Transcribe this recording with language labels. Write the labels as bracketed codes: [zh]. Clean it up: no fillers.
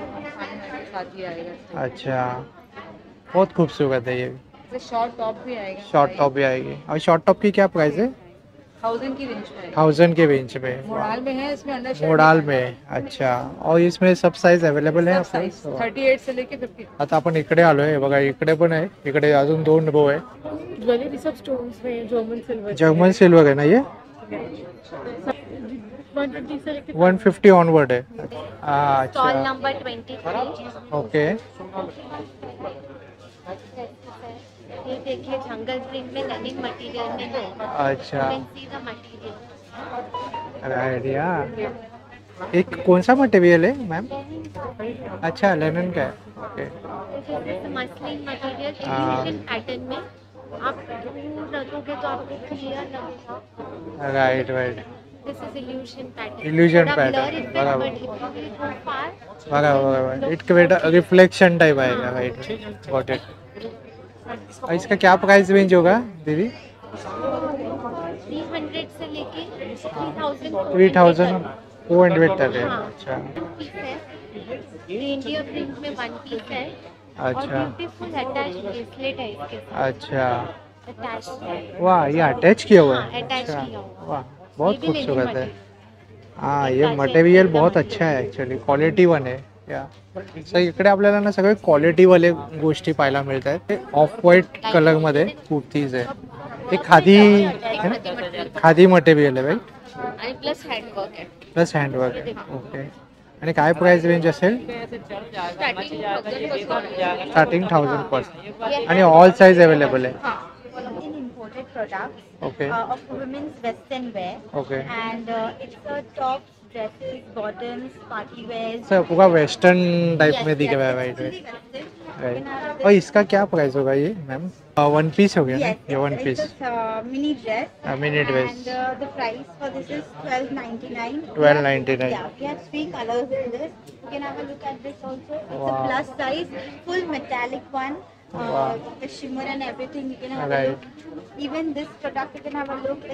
[hi] सामने के साथ ही आएगा। अच्छा बहुत खूबसूरत है ये इससे शॉर्ट टॉप भी आएगा शॉर्ट टॉप भी आएगी। और शॉर्ट टॉप की क्या प्राइस है? 1000 की रेंज में 1000 के रेंज में। मोडाल में है इसमें अंडर मोडाल में अच्छा और इसमें सब साइज अवेलेबल है आपके साइज पास? 38 से लेके 50 [mr] आता आपण इकडे आलोय बघा इकडे पण आहे इकडे अजून दोन रो आहे [hi] ज्वेलरी सब स्टोन्स में जर्मन सिल्वर जर्मन सिल्वर है ना ये 120 से लेके 150 ऑनवर्ड है। हाँ स्टॉल अच्छा नंबर 23। [en] okay [hi] ये देखिए जंगल प्रिंट में लेनिन मटेरियल में है। अच्छा [en] See the material. [hi] राइट यार। एक कौन सा मटेरियल है मैम? अच्छा लेनिन का है ओके। मसलिन मटेरियल हाँ। इल्यूशन पैटर्न में आप दूर रखोगे तो आपको क्लियर लगेगा। [en] Right right this is illusion pattern. Illusion pattern, बराबर। बराबर it create reflection type आएगा right got it. [hi] इसका क्या प्राइस रेंज होगा दीदी? 300 से लेके 3400 तक है। हाँ। अच्छा इंडिया प्रिंट में वन पीस है और अच्छा ब्यूटीफुल अटैच ब्रेसलेट है इसके साथ। अच्छा अटैच है। वाह ये अटैच किया हुआ हाँ, है। [en] attach [hi] अच्छा किया हुआ है। वाह बहुत ये भी लेनिन खूबसूरत है। मटेरियल। [mr] हाँ ये मटेरियल बहुत अच्छा आहे ॲक्च्युली क्वालिटी वन आहे या सो इकडे आपल्याला ना सगळे क्वालिटीवाले गोष्टी पाहायला मिळत आहेत। ऑफ व्हाईट कलरमध्ये कुर्तीज आहे ते खादी [hi] है ना? [mr] खादी मटेरियल आहे राईट आणि प्लस हँडवर्क आहे। प्लस हँडवर्क आहे ओके। आणि काय प्राइस रेंज असेल? स्टार्टिंग 1000 पासून आणि ऑल साइज अवेलेबल आहे [en] In imported products okay of women's western wear okay. and it's a tops, dresses, bottoms, party wears. [hi] Sir पूरा वेस्टर्न टाइप में दिख रहा है राइट राइट राइट। और इसका क्या प्राइस होगा ये मैम? वन पीस हो गया ना ये one piece [en] Mini dress. Mini dress And the price for this is 12.99. 12.99 Yeah, we have 3 colors in this. You can have a look at this also. It's Wow. a plus size, full metallic one. Wow. The shimmer and everything. You can have a Right. look. Even this product, you can have a look.